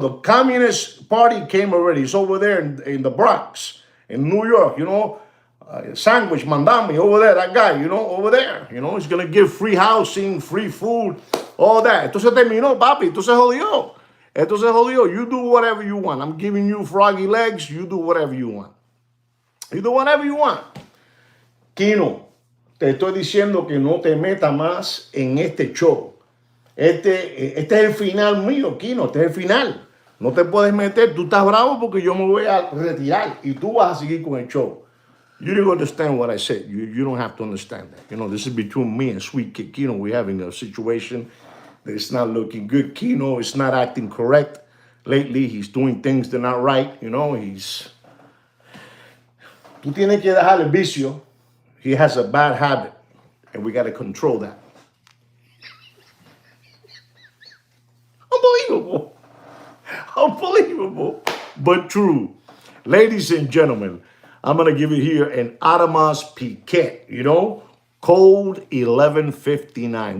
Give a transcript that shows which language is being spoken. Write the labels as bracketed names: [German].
[English] The Communist Party came already. It's over there in the Bronx, in New York, Sandwich Mandami, over there, that guy, over there. He's going to give free housing, free food, all that. [Spanish] Esto se terminó, papi. Esto se jodió. [English] You do whatever you want. I'm giving you froggy legs. You do whatever you want. You do whatever you want. [Spanish] Kino, te estoy diciendo que no te metas más en este show. Este es el final mío, Kino, este es el final. No te puedes meter, tú estás bravo porque yo me voy a retirar y tú vas a seguir con el show. [English] You didn't understand what I said. You don't have to understand that. This is between me and Sweet Kid Kino. We're having a situation that is not looking good. Kino is not acting correct. Lately, he's doing things that are not right. [Spanish] Tú tienes que dejar el vicio. [English] He has a bad habit, and we got to control that. Unbelievable, but true. Ladies and gentlemen, I'm going to give you here an Audemars Piguet, code 1159.